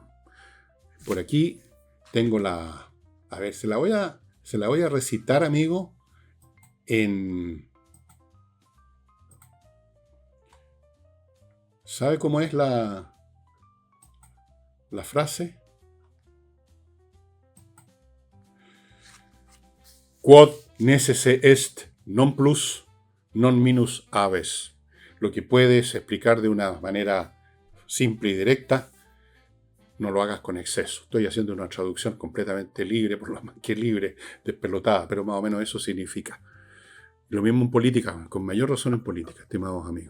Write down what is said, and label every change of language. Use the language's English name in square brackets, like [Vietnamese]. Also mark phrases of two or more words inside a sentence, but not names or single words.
[Spanish] Por aquí tengo la... A ver, se la voy a recitar, amigo, ¿Sabe cómo es la frase? [Latin] Quod necesse est non plus, non minus aves. [Spanish] Lo que puedes explicar de una manera simple y directa, no lo hagas con exceso. Estoy haciendo una traducción completamente libre, por lo más que libre, despelotada, pero más o menos eso significa. Lo mismo en política, con mayor razón en política, estimados amigos.